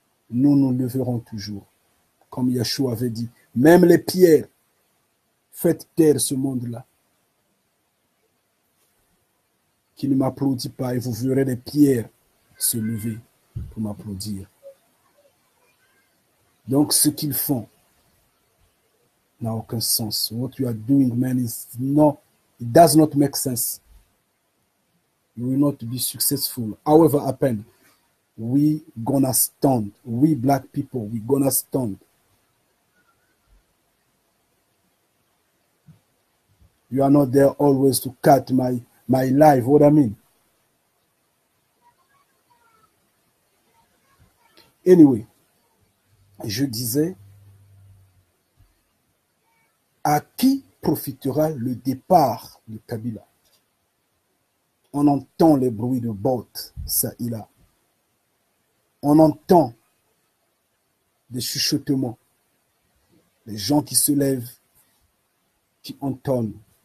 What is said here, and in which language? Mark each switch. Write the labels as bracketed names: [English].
[French] Nous nous leverons toujours. Comme Yeshua avait dit, même les pierres, faites taire ce monde-là. Qui ne m'applaudit pas et vous verrez les pierres se lever pour m'applaudir. Donc ce qu'ils font n'a aucun sens. [English] What you are doing, man, it does not make sense. You will not be successful. However happen, we gonna stand. We black people, we gonna stand. You are not there always to cut my life, what I mean. [French] Anyway, je disais, à qui profitera le départ de Kabila? On entend les bruits de bottes, ça et là. On entend des chuchotements, des gens qui se lèvent, qui entonnent.